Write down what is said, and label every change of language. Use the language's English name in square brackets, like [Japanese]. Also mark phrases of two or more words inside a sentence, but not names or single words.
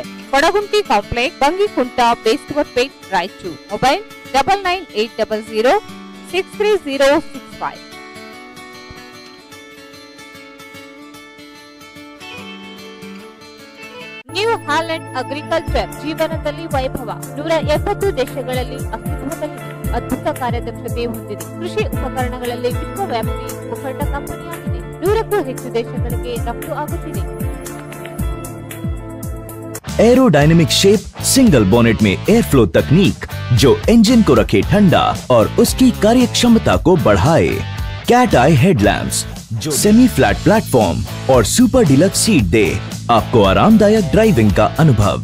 [English] Kodagunti Complex, Bangikunta, Bestwapet, Raichur. Mobile 99800 63065. [Kannada] ನ್ಯೂ ಹಾಲೆಂಡ್ ಅಗ್ರಿಕಲ್ಚರ್ ಜೀವನದಲ್ಲಿ ವೈಭವ 170 ದೇಶಗಳಲ್ಲಿ ಅಸ್ತಿತ್ವದಲ್ಲಿದೆ. ಅದ್ಭುತ ಕಾರ್ಯದಕ್ಷತೆ ಹೊಂದಿದೆ. ಕೃಷಿ ಉಪಕರಣಗಳಲ್ಲಿ ವಿಶ್ವವ್ಯಾಪಿ ಮುಖಂಡ ಕಂಪನಿಯಾಗಿದೆ. 100ಕ್ಕೂ ಹೆಚ್ಚು ದೇಶಗಳಿಗೆ ರಫ್ತು ಆಗುತ್ತಿದೆ. [English] aerodynamic shape single bonnet [Hindi] में [English] air flow [Hindi] तकनीक जो इंजन को रखे ठंडा और उसकी कार्यक्षमता को बढ़ाए। [English] cat eye headlamps [Hindi] जो [English] semi flat platform [Hindi] और [English] super deluxe seat [Hindi] दे आपको आरामदायक ड्राइविंग का अनुभव।